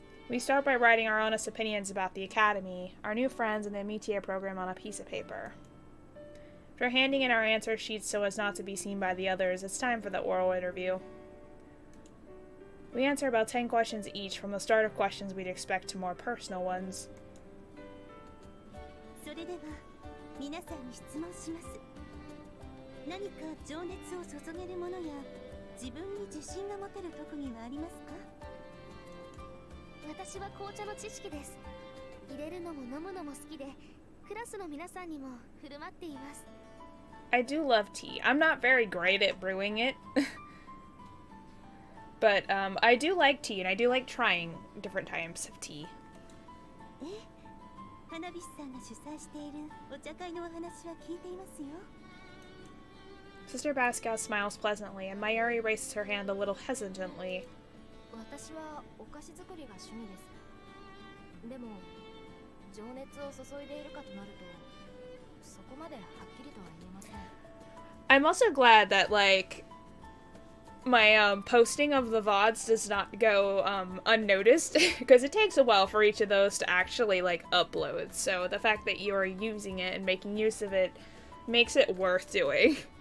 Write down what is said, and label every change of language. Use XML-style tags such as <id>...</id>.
<en>We start by writing our honest opinions about the Academy, our new friends, and the Amitie program on a piece of paper. After handing in our answer sheets so as not to be seen by the others, it's time for the oral interview. We answer about 10 questions each, from the start of questions we'd expect to more personal ones.</en> <ja>それでは皆さんに質問します。何か情熱を注げるものや自分に自信が持てる特技はありますか？私は紅茶の知識です。入れるのも飲むのも好きで、クラスの皆さんにも振る舞っています。</ja> <en>I do love tea. I'm not very great at brewing it. But I do like tea, and I do like trying different types of tea.</en> <ja>花火師さんが主催しているお茶会のお話は聞いていますよ。</ja> <en>Sister Basquiat smiles pleasantly, and Mayuri raises her hand a little hesitantly.</en> <ja>私はお菓子作りが趣味です。でも情熱を注いでいるかとなると、そこまではっきりとは言えません。</ja> <en>I'm also glad that, like, my posting of the VODs does not go unnoticed, because it takes a while for each of those to actually, like, upload. So the fact that you are using it and making use of it makes it worth doing.</en>